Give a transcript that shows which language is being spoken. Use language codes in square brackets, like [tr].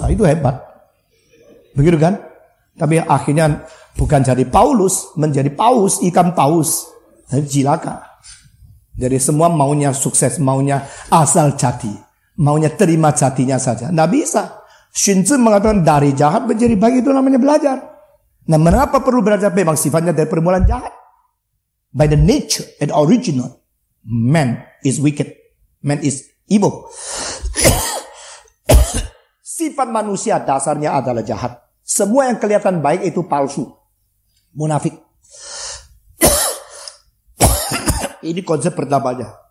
[id] Itu hebat. Begitu kan? Tapi akhirnya bukan jadi Paulus. Menjadi paus, ikan paus. Jadi cilaka. Jadi semua maunya sukses. Maunya asal jadi. Maunya terima jadinya saja. Tidak bisa. Xunzi mengatakan dari jahat menjadi baik itu namanya belajar. Nah, mengapa perlu belajar? Memang sifatnya dari permulaan jahat. [en] By the nature and original, man is wicked. Man is evil. [id] Sifat manusia dasarnya adalah jahat. Semua yang kelihatan baik itu palsu. Munafik. Ini konsep pertamanya.